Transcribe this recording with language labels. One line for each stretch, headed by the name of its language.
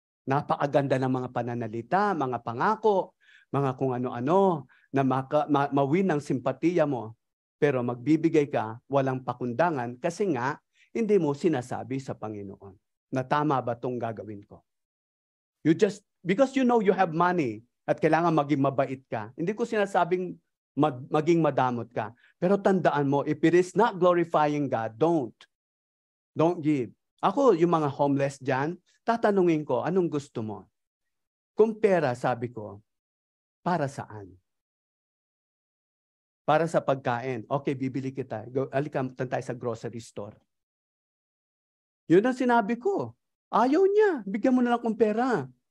Filipino: Napakaganda ng mga pananalita, mga pangako, mga kung ano-ano, na mawin ang simpatiya mo. Pero magbibigay ka, walang pakundangan, kasi nga, hindi mo sinasabi sa Panginoon na tama ba itong gagawin ko.
English: Because you know you have money
Filipino: at kailangan maging mabait ka. Hindi ko sinasabing maging madamot ka. Pero tandaan mo,
English: if it is not glorifying God, don't give.
Filipino: Ako, yung mga homeless dyan, tatanungin ko, anong gusto mo? Kung pera, sabi ko, para saan? Para sa pagkain. Okay, bibili kita. Halika tayo sa grocery store. Yun ang sinabi ko. Ayaw niya. Bigyan mo na lang akong pera.